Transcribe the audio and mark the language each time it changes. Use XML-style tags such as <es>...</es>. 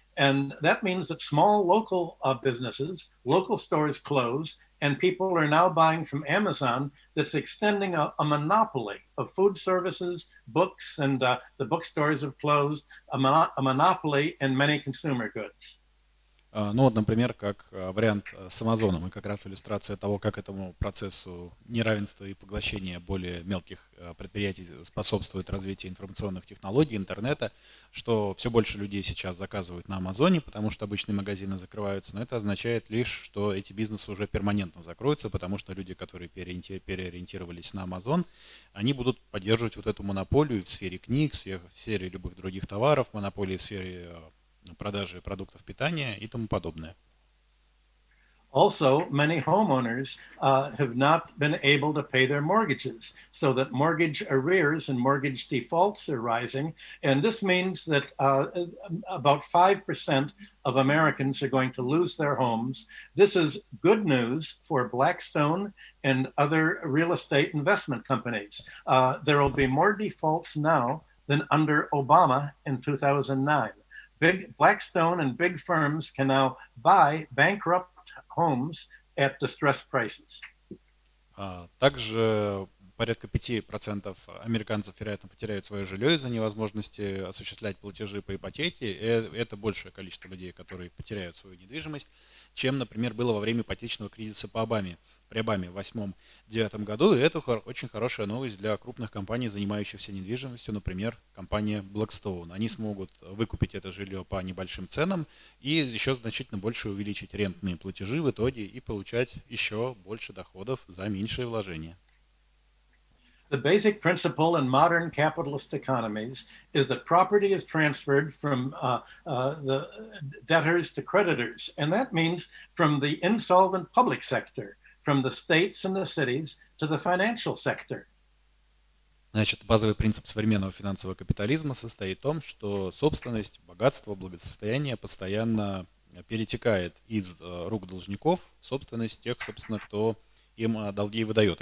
<en>And that means that small local businesses, local stores close, and people are now buying from Amazon that's extending a monopoly of food services, books, and the bookstores have closed, a monopoly in many consumer goods.</en> <ru>Ну вот, например, как вариант с Амазоном, и как раз иллюстрация того, как этому процессу неравенства и поглощения более мелких предприятий способствует развитию информационных технологий, интернета, что все больше людей сейчас заказывают на Амазоне, потому что обычные магазины закрываются, но это означает лишь, что эти бизнесы уже перманентно закроются, потому что люди, которые переориентировались на Амазон, они будут поддерживать вот эту монополию в сфере книг, в сфере любых других товаров, монополии в сфере продажи продуктов питания и тому подобное.</ru> <en>Also, many homeowners have not been able to pay their mortgages, so that mortgage arrears and mortgage defaults are rising. And this means that about 5% of Americans are going to lose their homes. This is good news for Blackstone and other real estate investment companies. There will be more defaults now than under Obama in 2009. Big Blackstone and big firms can now buy bankrupt homes at distressed prices.</en> <ru>Также порядка 5% американцев, вероятно, потеряют свое жилье из-за невозможности осуществлять платежи по ипотеке. Это большее количество людей, которые потеряют свою недвижимость, чем, например, было во время ипотечного кризиса по Обаме. при Обаме в 2008-2009 году, и это очень хорошая новость для крупных компаний, занимающихся недвижимостью, например, компания Blackstone. Они смогут выкупить это жилье по небольшим ценам и еще значительно больше увеличить рентные платежи в итоге и получать еще больше доходов за меньшие вложения.</ru> <en>The basic principle in modern capitalist economies is that property is transferred from the debtors to creditors. And that means from the insolvent public sector, from the states and the cities to the financial sector.</en> <ru>Значит, базовый принцип современного финансового капитализма состоит в том, что собственность, богатство, благосостояние постоянно перетекает из рук должников в собственность тех, собственно, кто им долги выдает.</ru>